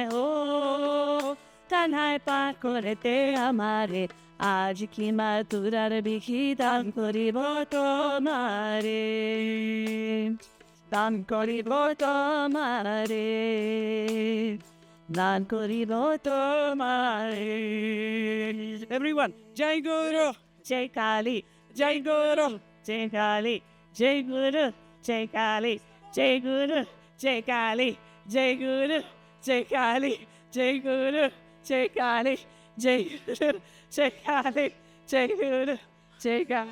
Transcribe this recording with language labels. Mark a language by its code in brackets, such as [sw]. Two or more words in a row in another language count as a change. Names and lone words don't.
[bn] ও কানহাই পার করেতে আমারে, আজ কি মাতুরার বিখি দান করিব তোমারে, দান করিব তোমারে, দান করিব তোমারে। [en] Everyone, [hi] जय गुरु, जय काली, जय गुरु, जय काली, जय गुरु, जय काली, जय गुरु, जय काली, जय गुरु, जय काली, जय गुरु, जय काली, जय गुरु, जय काली, जय गुरु, जय काली.